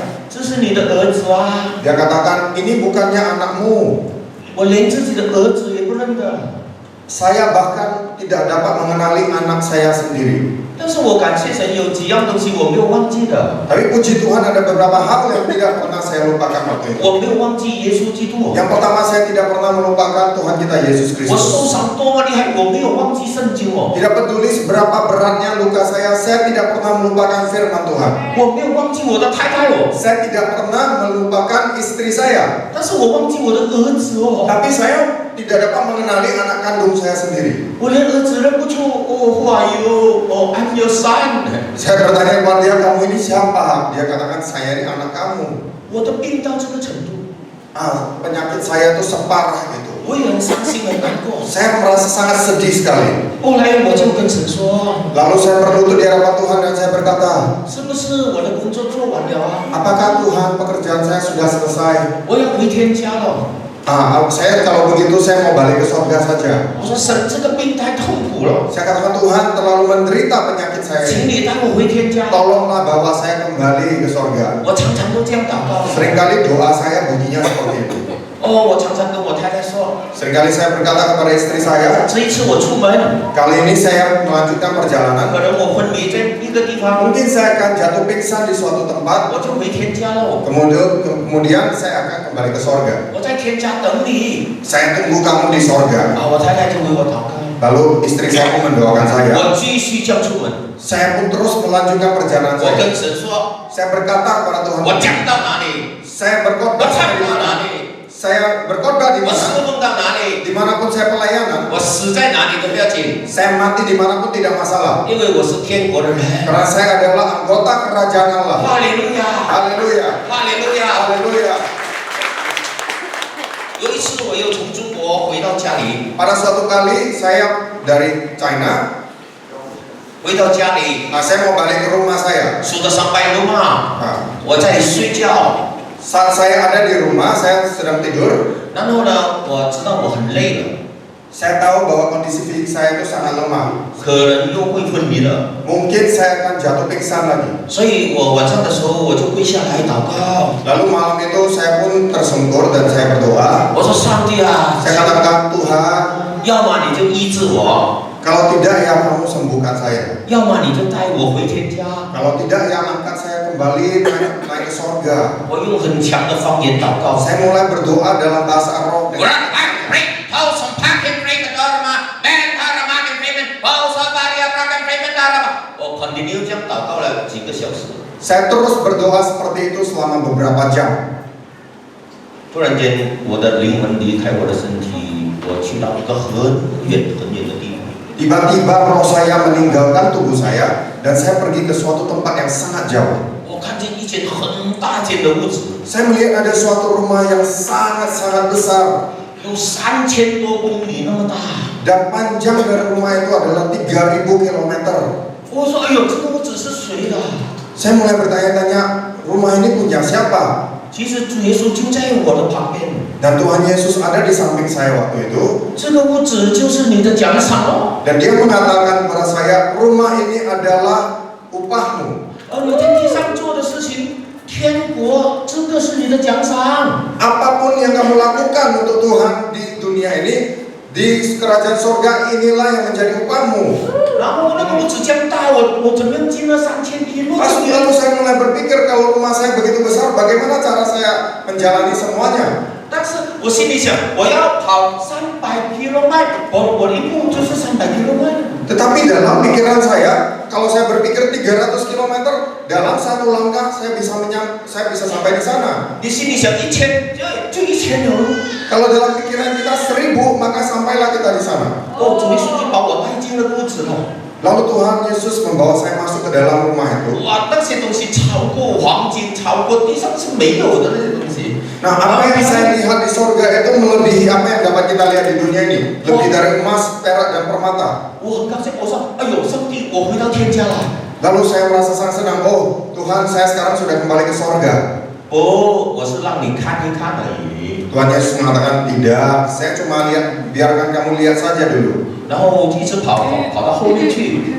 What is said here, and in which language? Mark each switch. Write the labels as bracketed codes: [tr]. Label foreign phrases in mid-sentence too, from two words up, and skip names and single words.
[zh] 这是你的儿子啊！ [id] Dia katakan, ini bukannya anakmu. [zh] 我连自己的儿子也不认得。 [id] Saya bahkan tidak dapat mengenali anak saya sendiri. [zh] 但是我感谢神，有几样东西我没有忘记的。 [id] Tapi puji Tuhan ada beberapa hal yang tidak pernah saya lupakan waktu itu. [zh] 我没有忘记耶稣基督。 [id] Yang pertama, saya tidak pernah melupakan Tuhan kita Yesus [zh] 我受 [id] Kristus. [zh] 伤多么厉害，我没有忘记圣经哦。 [id] Tidak peduli seberapa beratnya luka saya tidak pernah melupakan firman Tuhan. [zh] 我没有忘记我的太太哦， [id] Saya tidak pernah melupakan istri saya. [zh] 但是我忘记我的儿子哦。 [id] Tapi saya tidak dapat mengenali anak kandung saya sendiri. [zh] 我连儿子认不出哦 ， [en] Who are you？ [zh] 哦， [en] I'm your son。 [id] Saya bertanya kepada dia, kamu ini siapa? Dia katakan, saya ini anak kamu. [zh] 我的病到这个程度， [id] Penyakit saya itu separah gitu. [zh] 我也很伤心很难过。 [id] Saya merasa sangat sedih sekali. [zh] 后来我就跟神说， [id] Lalu saya berlutut di hadapan Tuhan dan saya berkata, [zh] 是不是我的工作做完了啊？ [id] apakah Tuhan pekerjaan saya sudah selesai? [zh] 我要回天家了。 [id] Saya kalau begitu saya mau balik ke surga saja. [zh] 我说神，这个病太痛苦了， [id] Saya katakan, Tuhan terlalu menderita penyakit saya [zh] 请 [id] ini. [zh] 你带我回天家。 [id] Tolonglah bawa saya kembali ke surga. [zh] 我常常都这样祷告。 [id] Seringkali doa saya bunyinya seperti itu. [zh] 哦，我常常跟我太太说， [id] Seringkali saya berkata kepada istri saya, [zh] 这一次我出门， [id] kali ini saya melanjutkan perjalanan. [zh] 可能我昏迷在一个地方， [id] Mungkin saya akan jatuh pingsan di suatu tempat. [zh] 我就回天家了。 [id] Kemudian saya akan kembali ke surga. [zh] 我在天家等你。 [id] Saya tunggu kamu di surga. [zh] 我太太就为我祷告。 [id] Lalu istri saya pun mendoakan saya. [zh] 我继续这样出门。 [id] Saya pun terus melanjutkan perjalanan [zh] 我 [id] saya. [zh] 跟神说， [id] Saya berkata kepada Tuhan, [zh] 我讲到哪里， [id] saya [zh] 我 [id] berkhotbah [zh] 唱 [id] di [zh] 到 [id] mana, [zh] 哪里， [id] saya berkhotbah di [zh] 我 [id] mana, [zh] 侍奉到哪里， [id] dimanapun saya pelayanan, [zh] 我死在哪里都不要紧， [id] saya mati dimanapun tidak masalah. [zh] 因为我是天国的人。 [id] Karena saya adalah anggota kerajaan Allah. [zh] 哈利路亚， [id] Haleluya, [zh] 哈利路亚。 [id] haleluya. [zh] 有一次我又从中国回到家里， [id] Pada suatu kali saya dari China, [zh] 回到家里， [id] saya mau balik ke rumah saya. [zh] 数到300路嘛， [id] Nah, [zh] 我在睡觉， [id] saat saya ada di rumah, saya sedang tidur. [zh] 然后呢，我知道我很累了， [id] Saya tahu bahwa kondisi fisik saya itu sangat lemah. [zh] 可能又会昏迷了， [id] Mungkin saya akan jatuh pingsan lagi. [zh] 所以我晚上的时候我就跪下来祷告， [id] Lalu malam itu saya pun tersungkur dan saya berdoa. [zh] 我说上帝啊， [id] Saya katakan, Tuhan, [zh] 要么你就医治我， [id] kalau tidak ya kamu sembuhkan saya. [zh] 要么你就带我回天家。 [id] Kalau tidak ya angkat saya kembali naik ke sorga. [zh] 我用很强的方言祷告。 [id] Saya mulai berdoa dalam bahasa roh. [zh] continue 这样祷告了几个小时。 [id] Saya terus berdoa seperti itu selama beberapa jam. [zh] 突然间，我的灵魂离开我的身体，我去到一个很远很远的地方。 [id] Tiba-tiba roh saya meninggalkan tubuh saya dan saya pergi ke suatu tempat yang sangat jauh. [zh] 我看见一间很大间的屋子， [id] Saya melihat ada suatu rumah yang sangat-sangat besar [zh] 有3000多公里那么大。 [id] dan panjang dari rumah itu adalah 3000 km. [zh] 我说：“哎呦，这个屋子是谁的？” [id] Saya mulai bertanya-tanya, rumah ini punya siapa? [zh] 其实主耶稣就在我的旁边。 [id] Dan Tuhan Yesus ada di samping saya waktu itu. [zh] 这个屋子就是你的奖赏哦。 [id] Dan dia mengatakan kepada saya, rumah ini adalah upahmu. [zh] 而你在地上做的事情，天国这个是你的奖赏。 [id] Apapun yang kamu lakukan untuk Tuhan di dunia ini, di kerajaan surga inilah yang menjadi upahmu. [zh] 然后那个屋子这样大，我怎么样进了 3000km？ [id] Lalu saya mulai berpikir kalau rumah saya begitu besar, bagaimana cara saya menjalani semuanya? [zh] 但是我心里想，我要跑300 km， 我一步就是300 km。 [id] Tetapi dalam pikiran saya, kalau saya berpikir 300 km dalam satu langkah saya bisa sampai di sana. [zh] 你心里想1000，就1000了。 [id] Kalau dalam pikiran kita 1000, maka sampailah kita di sana. [zh] 哦，主耶稣就把我带进了屋子了。 [id] Lalu Tuhan Yesus membawa saya masuk ke dalam rumah itu. [zh] 哇，那些东西超过黄金，超过地上是没有的那些东西。 [id] Nah, apa yang saya lihat di sorga itu melebihi apa yang dapat kita lihat di dunia ini. Lebih dari emas, perak, dan permata. [zh] 我很高兴，我说：“哎呦，上帝，我回到天家了。” [id] Lalu saya merasa sangat senang. Oh, Tuhan, saya sekarang sudah kembali ke sorga. [zh] 哦，我是让你看一看而已。 [id] Tuhan Yesus mengatakan, tidak, saya cuma biarkan kamu lihat saja dulu. [zh] 然后一直跑到后面去，